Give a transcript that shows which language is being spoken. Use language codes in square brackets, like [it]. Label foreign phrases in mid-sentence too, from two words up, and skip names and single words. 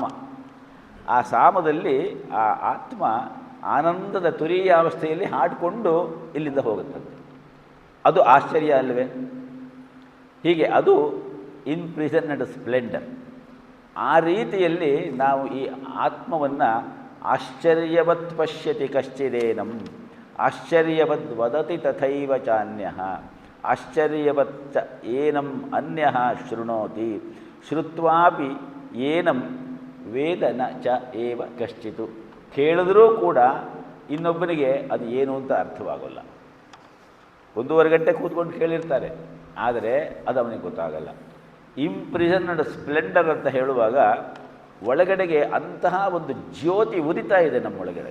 [kn] ಆ ಸಾಮದಲ್ಲಿ ಆ ಆತ್ಮ ಆನಂದದ ತುರೀಯಾವಸ್ಥೆಯಲ್ಲಿ ಹಾಡಿಕೊಂಡು ಇಲ್ಲಿಂದ ಹೋಗುತ್ತದೆ. ಅದು ಆಶ್ಚರ್ಯ ಅಲ್ಲವೇ? ಹೀಗೆ ಅದು [en] imprisoned splendour. [kn] ಆ ರೀತಿಯಲ್ಲಿ ನಾವು ಈ ಆತ್ಮವನ್ನು [sa] ಆಶ್ಚರ್ಯವತ್ ಪಶ್ಯತಿ ಕಶ್ಚಿದೇನಂ ಆಶ್ಚರ್ಯವದ್ ವದತಿ ತಥೈವ ಚಾನ್ಯಃ ಆಶ್ಚರ್ಯವಚ್ಚ ಏನಂ ಅನ್ಯಃ ಶೃಣೋತಿ ಶ್ರುತ್ವಾಪಿ ಏನಂ ವೇದ ನ ಚ ಏವ ಕಶ್ಚಿತು. [kn] ಕೇಳಿದ್ರೂ ಕೂಡ ಇನ್ನೊಬ್ಬನಿಗೆ ಅದು ಏನು ಅಂತ ಅರ್ಥವಾಗೋಲ್ಲ. 1.5 ಗಂಟೆ ಕೂತ್ಕೊಂಡು ಕೇಳಿರ್ತಾರೆ, ಆದರೆ ಅದು ಅವನಿಗೆ ಗೊತ್ತಾಗಲ್ಲ. [en] imprisoned splendour [kn] ಅಂತ ಹೇಳುವಾಗ ಒಳಗಡೆಗೆ ಅಂತಹ ಒಂದು ಜ್ಯೋತಿ ಉದಿತಾ ಇದೆ ನಮ್ಮೊಳಗಡೆ.